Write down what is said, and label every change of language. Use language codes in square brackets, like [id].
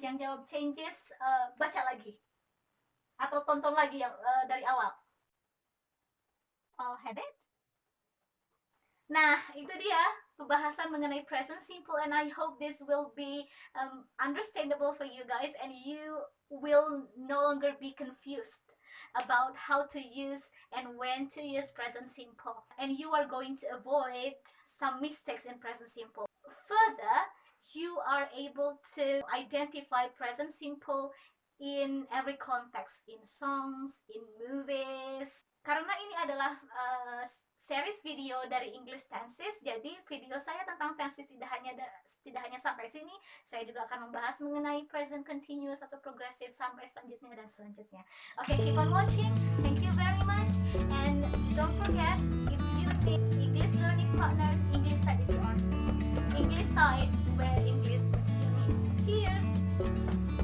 [id] Yang jawab changes baca lagi atau tonton lagi yang dari awal. [en] Habit. [id] Nah, itu dia pembahasan mengenai [en] present simple, and I hope this will be understandable for you guys and you will no longer be confused about how to use and when to use present simple, and you are going to avoid some mistakes in present simple. Further, you are able to identify present simple in every context, in songs, in movies. [id] Karena ini adalah series video dari English tenses, jadi video saya tentang tenses tidak hanya sampai sini. Saya juga akan membahas mengenai present continuous atau progressive sampai selanjutnya dan selanjutnya. [en] Okay, keep on watching. Thank you very much, and don't forget, if you need English learning partners, English side is yours. English side, where English meets your needs. Cheers!